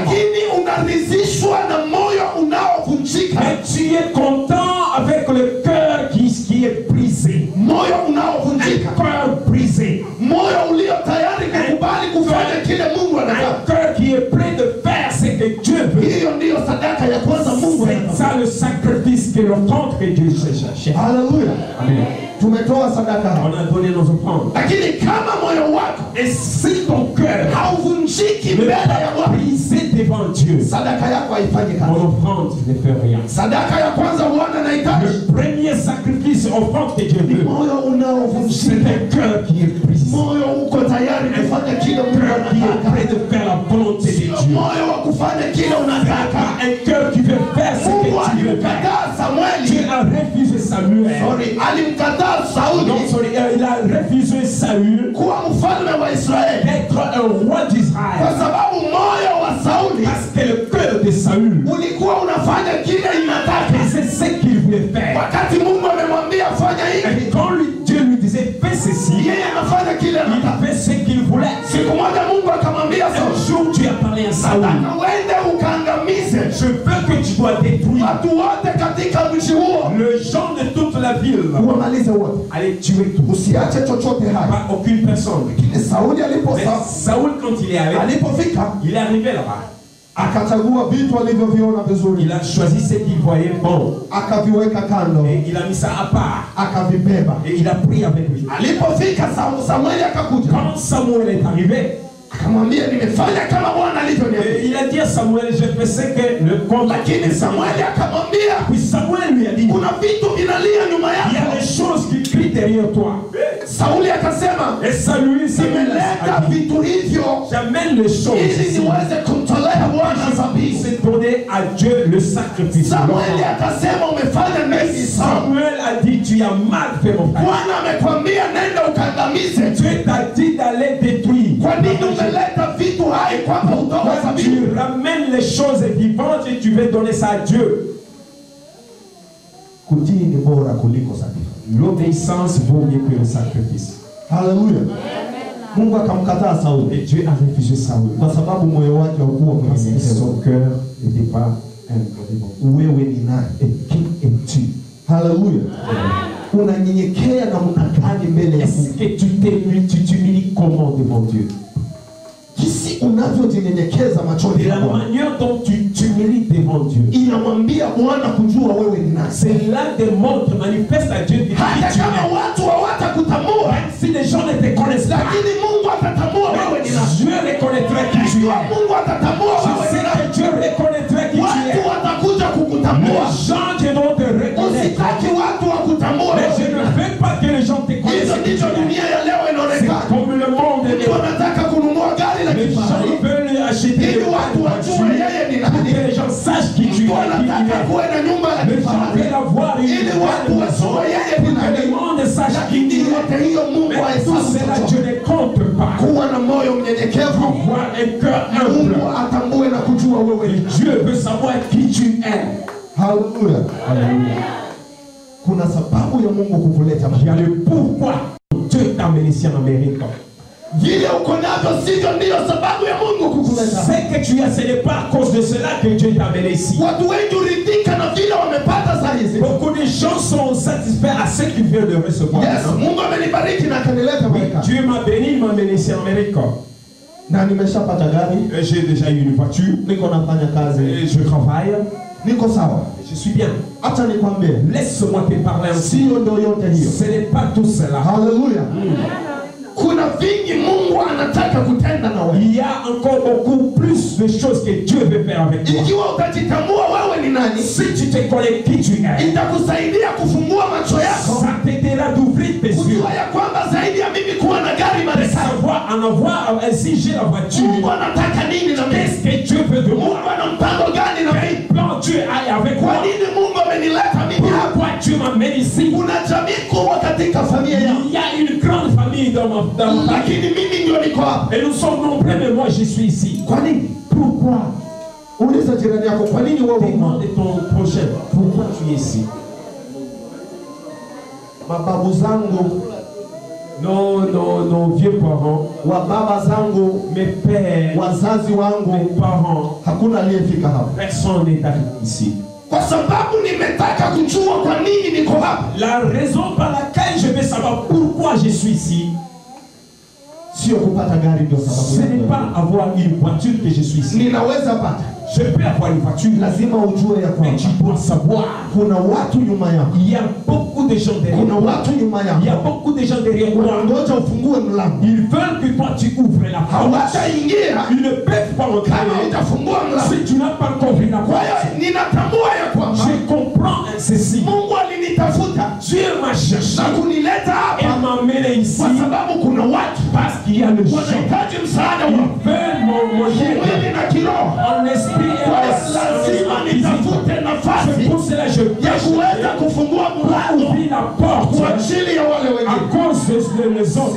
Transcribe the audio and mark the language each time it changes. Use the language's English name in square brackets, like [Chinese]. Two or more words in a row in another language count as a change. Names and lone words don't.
[Swahili] lakini unaridhishwa na moyo unaovunjika. [French] Mais tu es content avec le cœur qui est brisé. [Swahili] Moyo [French] Un [Swahili] unaovunjika, [French] cœur brisé. [Swahili] moyo ulio tayari kukubali kufanya kile Mungu [French] Un [Swahili] anataka. [French] cœur qui est prêt de faire ce que Dieu veut. [Swahili] Hiyo ndiyo sadaka ya kwanza Mungu [French] C'est [Swahili] anataka. [French] ça le sacrifice que l'offrande que Dieu cherche. [Swahili] Haleluya. Amen. Tumetoa sadaka hapa. [French] On a donné nos offrandes. [Swahili] Lakini kama moyo wako [French] Et si ton cœur [Swahili] hauvunjiki [French] n'est [Swahili] mbele ya [French] pas [Swahili] Bwana, [French] brisé devant Dieu, [Swahili] sadaka yako haifanyi [French] mon [Swahili] kazi. [French] offrande ne fait rien. [Swahili] Sadaka ya kwanza Bwana anahitaji [French] Le premier sacrifice offrande que Dieu [Swahili] ni [French] veut, [Swahili] moyo [French] c'est [Swahili] unaovunjika, [French] un cœur qui est brisé. [Swahili] moyo uko tayari kufanya kile [French] Un [Swahili] Mungu [French] cœur qui est [Swahili] anataka, [French] prêt de faire la volonté de [Swahili] sio [French] Dieu. [Swahili] moyo wa kufanya kile unataka. [French] Un cœur qui veut faire ce [Swahili] Mungu [French] que Dieu veut faire. [Swahili] alimkataa [French] Dieu [Swahili] Samueli, [French] a refusé Samuel. [Swahili] alimkataa [French] Non, [Swahili] Sauli [French] sorry, il a refusé Saül [Swahili] kuwa mfalme wa Israeli [French] d'être un roi [Swahili] kwa [French] d'Israël. [Swahili] sababu moyo wa Sauli [French] Parce que le cœur de Saül [Swahili] ulikuwa unafanya kile inataka. [French] faisait ce qu'il voulait faire. [Swahili] Wakati Mungu amemwambia fanya hivi, [French] Et quand Dieu lui disait fais ceci, [Swahili] yeye anafanya kile [French] il [Swahili] anataka. [French] fait ce qu'il voulait. [Swahili] Siku moja Mungu akamwambia [French] Un [Swahili] Sauli, [French] jour Dieu a parlé à Saül. [Swahili] nataka uende ukaangamize [French] Je veux que tu dois détruire [Swahili] watu wote katika mji huo, [French] le gens de toute la ville. [Swahili] uwamalize wote, [French] Allez tuer tout. [Swahili] usiache chochote hai. [French] Pas aucune personne. [Swahili] Lakini Sauli [French] Mais Saül, quand il est allé, [Swahili] alipofika [French] il est arrivé là-bas. [Swahili] Akachagua vitu alivyoviona vizuri, [French] Il a choisi ce qu'il voyait bon. [Swahili] akaviweka kando, [French] Et il a mis ça à part. [Swahili] akavibeba. [French] Et il a pris avec lui. [Swahili] alipofika Samueli akakuja [French] Quand Samuel est arrivé, [Swahili] akamwambia, nimefanya kama Bwana alivyoniambia. [French] il a dit à Samuel, je fais ce que le combat. [Swahili] Lakini Samueli akamwambia, [French] Puis Samuel lui a dit, [Swahili] kuna vitu vinalia nyuma [French] il y a [Swahili] yako. [French] des choses qui crient derrière toi. [Swahili] Sauli akasema, [French] Et Samuel [Swahili] nimeleta [French] a dit, [Swahili] vitu hivyo [French] j'amène les choses [Swahili] ili [French] ici. [Swahili] niweze kumtolea Bwana dhabihu. [French] C'est donner à Dieu le sacrifice. [Swahili] Samueli akasema, umefanya nini Sauli? [French] Samuel a dit, tu as mal fait mon frère. [Swahili] Bwana amekwambia nenda ukangamize. [French] Dieu t'a dit d'aller détruire. [Swahili] Kwa nini umeleta vitu hai kwamba utoe dhabihu? [French] Tu ramènes les choses vivantes et tu veux donner ça à Dieu. [Swahili] Kutii ni bora kuliko dhabihu. [French] L'obéissance vaut mieux que le sacrifice. [Swahili] Haleluya. Mungu akamkataa Sauli [French] Et Dieu a refusé Saül. [Swahili] kwa sababu moyo wake haukuwa [French] Parce que [Swahili] mnyenyekevu. [French] son cœur n'était pas un. [Swahili] Wewe ni nani? [French] Et qui es-tu? [Swahili] Haleluya. Unanyenyekea na unakani mbele ya [French] Est-ce [Swahili] Mungu. [French] que tu t'humilies comment devant Dieu? [Swahili] Jinsi unavyojinyenyekeza machoni [French] De [Swahili] pa [French] la [Swahili] Bwana [French] manière dont tu t'humilies devant Dieu. [Swahili] inamwambia Bwana kujua wewe ni nani. [French] C'est là des montres manifeste à Dieu qui [Swahili] Hata [French] tu [Swahili] kama [French] es. [Swahili] watu hawatakutambua, [French] Même si les gens ne te connaissent pas, [Swahili] lakini Mungu atatambua wewe ni nani. [French] Dieu reconnaîtrait qui tu es. [Swahili] Mungu atatambua [French] Je [Swahili] wewe ni [French] sais [Swahili] nani. [French] que Dieu reconnaîtrait qui tu [Swahili] Watu [French] es. [Swahili] watakuja kukutambua. [French] Les gens vont te reconnaître. [Swahili] Usitaki watu wakutambua [French] Mais je [Swahili] wewe. [French] ne veux pas que les gens te [Swahili] Hizo [French] connaissent. [Swahili] ndizo dunia ya leo [French] C'est [Swahili] inaonekana. [French] comme le monde est. [Swahili] Mtu anataka kununua gari la [French] Les gens [Swahili] kifahari [French] veulent acheter [Swahili] ili [French] des [Swahili] watu wajue [French] voitures [Swahili] yeye ni [French] pour [Swahili] nani. [French] que les gens sachent qui tu [Swahili] Mtu [French] es. [Swahili] anataka kuwe na nyumba ya [French] Les gens [Swahili] kifahari [French] veulent avoir une [Swahili] ili watu [French] belle [Swahili] wajue [French] maison. [Swahili] yeye ni [French] Que le [Swahili] nani. [French] monde sache qui [Swahili] Lakini [French] tu es. [Swahili] yote hiyo Mungu [French] Mais tout [Swahili] hahesabu [French] cela, [Swahili] chochote. [French] Dieu ne compte pas. [Swahili] Kuwa na moyo mnyenyekevu, [French] Avoir un cœur [Swahili] Mungu [French] humble. [Swahili] atambue na kujua wewe ni nani. [French] Dieu veut savoir qui tu es. [Swahili] Haleluya. Kuna sababu ya Mungu kukuleta [French] Il y a [Swahili] mahali. [French] le pourquoi Dieu t'a amené ici en Amérique. [Swahili] Vile uko navyo sivyo ndiyo sababu ya Mungu kukuleta. [French] Ce que tu as, ce n'est pas à cause de cela que Dieu t'a amené ici. [Swahili] Watu wengi huridhika na vile wamepata saa hizi. [French] Beaucoup de gens sont satisfaits à ce qu'ils viennent de recevoir. [Swahili] Yes, Mungu amenibariki na akanileta Marekani. [French] Dieu m'a béni, il m'a amené ici en Amérique. [Swahili] Na nimeshapata gari, [French] Et j'ai déjà eu une voiture. [Swahili] niko nafanya kazi, [French] Et je travaille. [Swahili] niko sawa. [French] Je suis bien. [Swahili] Acha nikwambie, [French] Laisse-moi te parler ainsi. [Swahili] sio ndio yote hiyo. [French] Ce n'est pas tout cela. [Swahili] Haleluya. kuna vingi Mungu anataka kutenda na wewe. [French] Il y a encore beaucoup plus de choses que Dieu veut faire avec toi. [Swahili] Ikiwa utajitambua wewe ni nani, [French] Si tu te connais qui tu es, [Swahili] itakusaidia kufungua macho yako, [French] ça t'aidera d'ouvrir tes yeux. [Swahili] kujua ya kwamba zaidi ya mimi kuwa na gari [French] De Marekani, savoir, en avoir, si j'ai la voiture, [Swahili] Mungu anataka nini na mimi? [French] qu'est-ce que Dieu veut de [Swahili] Mungu [French] moi? [Swahili] ana mpango gani na mimi? [French] Quel plan Dieu a avec [Swahili] Kwa [French] moi? [Swahili] nini Mungu amenileta mimi hapa? [French] Pourquoi Dieu m'amène ici? [Swahili] Kuna jamii kubwa katika familia yangu, [French] Il y a une grande famille dans ma famille. [Swahili] lakini mimi ndio niko hapa. [French] Et nous sommes nombreux, mais moi je suis ici. [Swahili] Kwa nini? [French] Pourquoi? [Swahili] Uliza jirani yako, kwa nini wewe uko [French] Demande ton prochain. Pourquoi tu es ici? [Swahili] mababu zangu, [French] Nos vieux parents, [Swahili] wa baba zangu, [French] mes pères, [Swahili] wazazi [French] mes [Swahili] wangu, [French] parents, [Swahili] hakuna aliyefika hapa, [French] personne n'est arrivé ici. [Swahili] kwa sababu nimetaka kujua kwa nini niko hapa. [French] La raison par laquelle je veux savoir pourquoi je suis ici, [Swahili] Sio kupata gari ndio [French] ce [Swahili] sababu. [French] n'est pas avoir une voiture que je suis ici. [Swahili] Ninaweza pata, [French] Je peux avoir une voiture, [Swahili] lazima ujue ya [French] mais tu [Swahili] kwamba [French] dois savoir, [Swahili] kuna watu nyuma yako, [French] il y a beaucoup de gens derrière [Swahili] kuna [French] moi. [Swahili] watu nyuma [French] Il y a [Swahili] yako [French] beaucoup de gens derrière moi. [Swahili] wanangoja ufungue mlango, [French] Ils veulent que toi tu ouvres la porte. [Swahili] hawataingia [French] Ils ne peuvent pas [Swahili] kama [French] entrer [Swahili] hujafungua mlango. [French] si tu n'as pas encore ouvert la [Swahili] Kwa hiyo [French] porte. [Swahili] ninatambua ya kwamba [French] Je comprends ceci. [Swahili] Mungu alinitafuta [French] Dieu m'a cherché [Swahili] na kunileta [French] et [Swahili] hapa [French] m'a amené ici [Swahili] kwa sababu kuna watu [French] parce qu'il y a le gens. [Swahili] wanahitaji msaada [French] Ils [Swahili] wa [French] veulent mon aide [Swahili] kimwili na kiroho. [French] en esprit et [Swahili] Kwa [French] en [Swahili] hiyo lazima nitafute [French] C'est [Swahili] nafasi [French] pour cela que je [Swahili] ya kuweza [French] peux [Swahili] kufungua mlango [French] ouvrir la porte [Swahili] kwa ajili ya wale [French] à [Swahili] wengine. [French] cause de les autres.